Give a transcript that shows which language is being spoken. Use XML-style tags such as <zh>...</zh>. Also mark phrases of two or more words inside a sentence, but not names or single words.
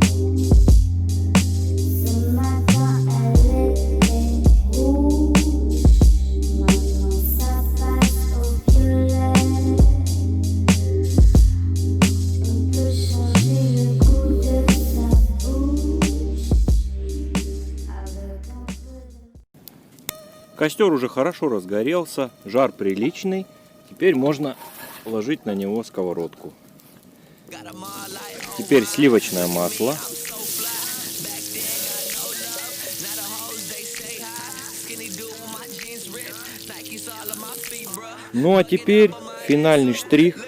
<fr>Ce matin elle était rouge, maintenant ça passe au violet. On peut changer le goût de sa bouche avec un peu de...</fr> <ru>Костер уже хорошо разгорелся, жар приличный. Теперь можно ложить на него сковородку. Теперь сливочное масло. Ну а теперь финальный штрих.</ru>